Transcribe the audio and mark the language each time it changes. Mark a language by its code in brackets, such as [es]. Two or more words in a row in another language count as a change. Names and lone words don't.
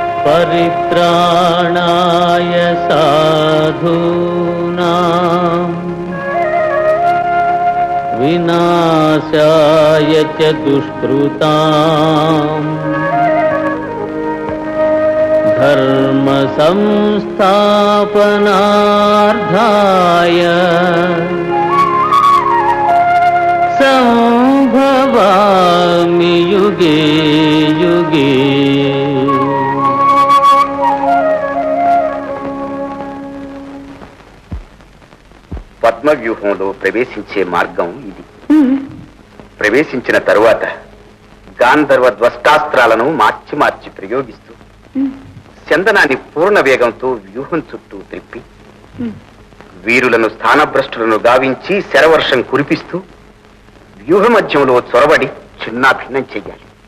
[sa] పరిత్రాణాయ సాధూనాం వినాశాయ చ దుష్కృతాం ధర్మ సంస్థాపనార్థాయ సంభవామి యుగే యుగే. [te] పద్మవ్యూహంలో ప్రవేశించే మార్గం ఇది. ప్రవేశించిన తరువాత గాంధర్వ ధ్వస్తాస్త్రాలను మార్చి మార్చి ప్రయోగిస్తూ చందనాన్ని పూర్ణ వేగంతో వ్యూహం చుట్టూ త్రిప్పి వీరులను స్థానభ్రష్టులను గావించి శరవర్షం కురిపిస్తూ వ్యూహ మధ్యంలో చొరబడి చిన్నాభిన్నం చెయ్యాలి.